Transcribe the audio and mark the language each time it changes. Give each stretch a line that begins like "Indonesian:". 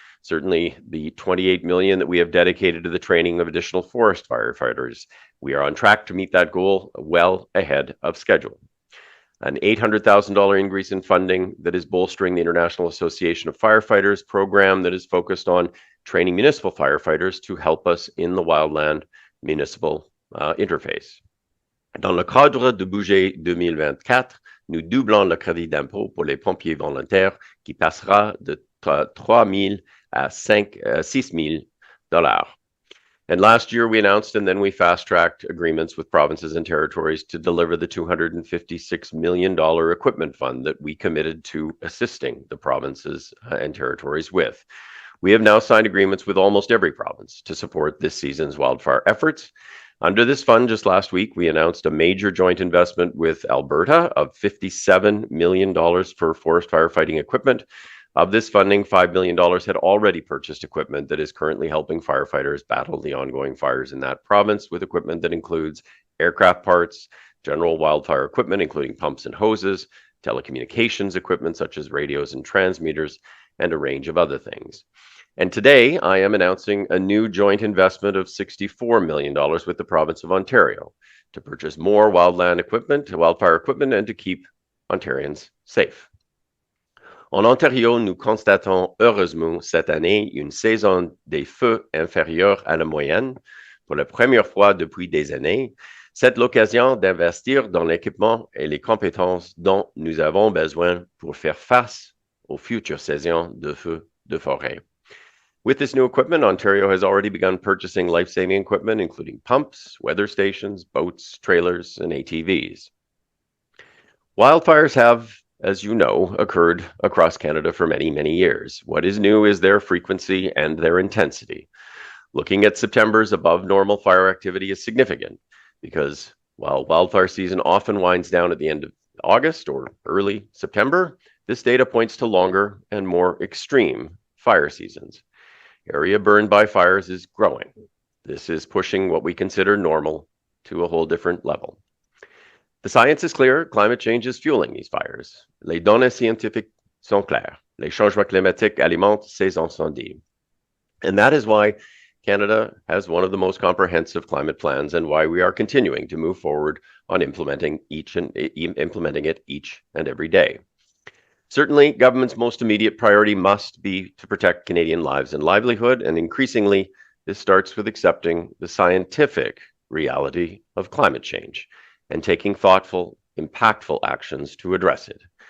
English: Certainly, the $28 million that we have dedicated to the training of additional forest firefighters, we are on track to meet that goal well ahead of schedule. An $800,000 increase in funding that is bolstering the International Association of Firefighters program that is focused on training municipal firefighters to help us in the wildland municipal interface.
French: Dans le cadre du budget 2024, nous doublons le crédit d'impôt pour les pompiers volontaires qui passera de 3 000 à 6 000 dollars.
English: And last year we announced and then we fast-tracked agreements with provinces and territories to deliver the $256 million equipment fund that we committed to assisting the provinces and territories with. We have now signed agreements with almost every province to support this season's wildfire efforts. Under this fund, just last week, we announced a major joint investment with Alberta of $57 million for forest firefighting equipment. Of this funding, $5 million had already purchased equipment that is currently helping firefighters battle the ongoing fires in that province with equipment that includes aircraft parts, general wildfire equipment, including pumps and hoses, telecommunications equipment such as radios and transmitters, and a range of other things. And today, I am announcing a new joint investment of $64 million with the province of Ontario to purchase more wildfire equipment, and to keep Ontarians safe.
French: En Ontario, nous constatons heureusement cette année une saison des feux inférieure à la moyenne. Pour la première fois depuis des années, c'est l'occasion d'investir dans l'équipement et les compétences dont nous avons besoin pour faire face aux futures saisons de feux de forêt.
English: With this new equipment, Ontario has already begun purchasing life-saving equipment, including pumps, weather stations, boats, trailers, and ATVs. Wildfires have, as you know, occurred across Canada for many, many years. What is new is their frequency and their intensity. Looking at September's above normal fire activity is significant because while wildfire season often winds down at the end of August or early September, this data points to longer and more extreme fire seasons. Area burned by fires is growing. This is pushing what we consider normal to a whole different level. The science is clear. Climate change is fueling these fires.
French: Les données scientifiques sont claires. Les changements climatiques alimentent ces incendies.
English: And that is why Canada has one of the most comprehensive climate plans and why we are continuing to move forward on implementing it each and every day. Certainly, government's most immediate priority must be to protect Canadian lives and livelihood, and increasingly, this starts with accepting the scientific reality of climate change and taking thoughtful, impactful actions to address it.